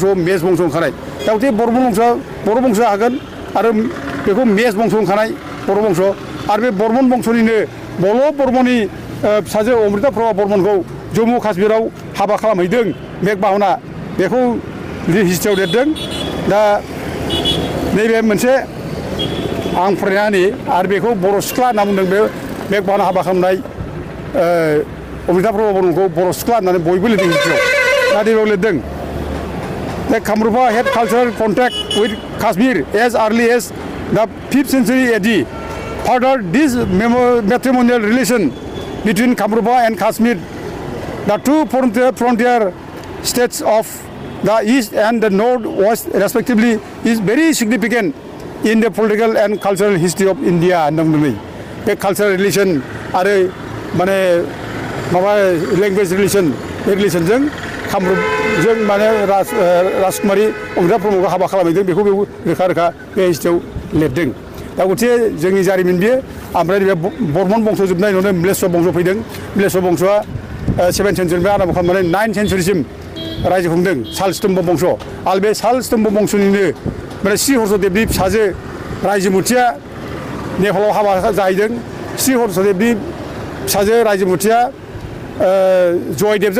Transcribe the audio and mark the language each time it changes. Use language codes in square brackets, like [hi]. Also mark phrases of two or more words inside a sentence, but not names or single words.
[brx] मेस बंस' ओंखारनाय दा गतिके बर' बंस'आ हागोन आरो बेखौ मेस बंस' ओंखारनाय बर' बंस' आरो बे बर्मन बंस'निनो बल' बर्मननि फिसाजो अमृता प्रभा बर्मनखौ जम्मु काश्मीराव हाबा खालामहैदों मेघबाहना बेखौ हिस्ट्रियाव लिरदों दा नैबे मोनसे आं फरायनानै आरो बेखौ बर' सिख्ला होनना बुंदों बे मेघबाहना हाबा खालामनाय अमृता प्रभा बर्मनखौ बर' सिख्ला होननानै बयबो लिरदों हिस्ट्रियाव दा नैबेयाव लिरदों [en] The Kamrupa had cultural contact with Kashmir as early as the 5th century AD. Further, this matrimonial relation between Kamrupa and Kashmir, the two frontier states of the east and the north-west respectively, is very significant in the political and cultural history of India. The cultural relation [brx] आरो माने माबा [en] language relationजों [brx] कामरुपजों माने राजकुमारी अमृता प्रभुखौ हाबा खालामहैदों बेखौ रोखा रोखा बे हिस्ट्रियाव लिरदों दा गतिके जोंनि जारिमिन बेयो ओमफ्राय बे बर्मन बंस' जोबनाय उनावनो म्लेच्छ' बंस' फैदों म्लेच्छ' बंस'आ 7 सेन्चुरिनिफ्राय आरम्भ खालामनानै 9 सेन्चुरिसिम रायजो खुंदों शालस्तम्भ बंस' आरो बे शालस्तम्भ बंस'निनो माने श्री हर्षदेबनि फिसाजो रायजोमुथिया नेपालाव हाबा जाहैदों श्री हर्षदेबनि फिसाजो रायजोमुथिया जयदेबजों